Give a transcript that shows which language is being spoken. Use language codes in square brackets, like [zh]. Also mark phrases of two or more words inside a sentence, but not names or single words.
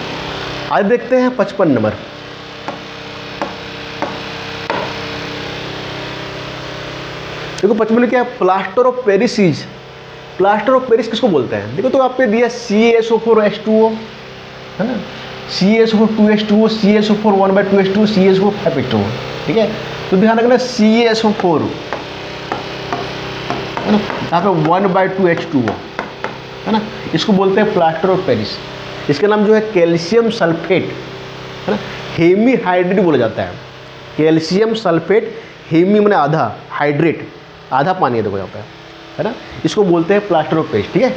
[hi] आज देखते हैं 55 नंबर। देखो 55 में क्या, [en] plaster of Paris is, plaster of Paris [hi] किसको बोलते हैं। देखो तो आप पे दिया CaSO4H2O, है ना, CaSO4 2H2O, CaSO4 1/2H2O, CaSO4 5H2O, ठीक है। तो ध्यान रखना CaSO4, है ना, यहाँ पे 1/2H2O, है ना, इसको बोलते हैं [en] plaster of Paris. [hi] इसका नाम जो है [en] calcium sulphate, [hi] है ना, [en] hemi hydrate [hi] बोला जाता है। [en] calcium sulphate, [hi] हेमी मैंने आधा, हाइड्रेट आधा पानी है, देखो यहाँ पे, है ना, इसको बोलते हैं [en] plaster of Paris, [hi] ठीक है।